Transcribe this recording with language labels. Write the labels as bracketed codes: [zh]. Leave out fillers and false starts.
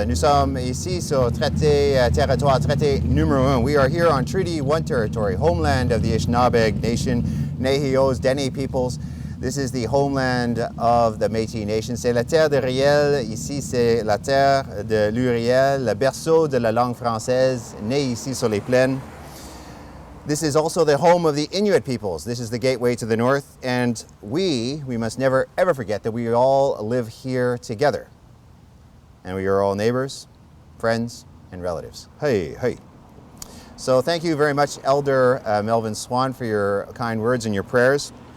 [fr] Nous sommes ici sur territoire traité numéro 1. [en] We are here on Treaty 1 territory, homeland of the Anishinaabe Nation, Nehios, Dene peoples. This is the homeland of the Métis Nation. [fr] C'est la terre de Riel, ici c'est la terre de l'Uriel, le berceau de la langue française, né ici sur les plaines. [en] This is also the home of the Inuit peoples. This is the gateway to the north, and we must never ever forget that we all live here together. And we are all neighbors, friends, and relatives. Hey, hey. So thank you very much, Elder Melvin Swan, for your kind words and your prayers.